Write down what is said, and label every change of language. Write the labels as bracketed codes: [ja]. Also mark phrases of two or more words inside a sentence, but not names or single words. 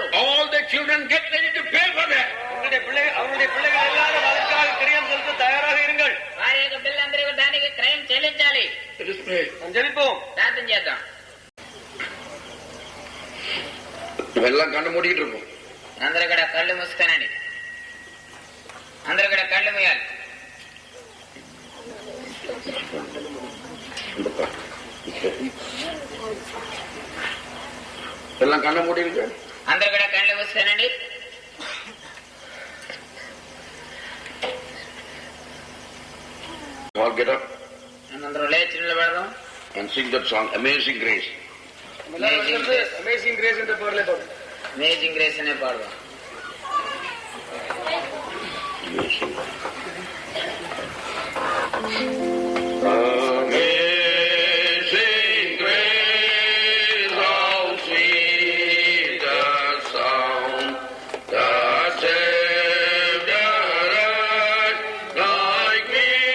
[en] All the children get ready to pay for that. [ta] அவருடைய பிள்ளைகள் எல்லாரும் அதற்காக கிரியம் செலுத்த தயாராக இருங்கள். [te] వారి యొక్క పిల్లలందరూ దానికి క్రయం చెల్లించాలి. [en] Let us pray. [ta] ஜெபிப்போம், [te] ప్రార్థన చేద్దాం. [ta] எல்லாம் கண்ணு மூடிட்டு இருப்போம். [te] అందరూ కూడా కళ్ళు మూసుకోనండి. అందరూ కూడా కళ్ళు మూయాలి. [ta] எல்லாம் கண்ண மூடி இருக்கு. [te] అందరూ కూడా కళ్ళు మూసుకోనండి. [en] All get up [te] అందరూ లేచి నిలబడదాం. [en] and sing that song, Amazing Grace. [ta] அமேசிங் கிரேஸ் என்ற பாடலை பாடுவோம். [te] అమేజింగ్ గ్రేస్ అనే పాడదాం. [en] Amazing grace, how sweet the sound that saved a wretch like me.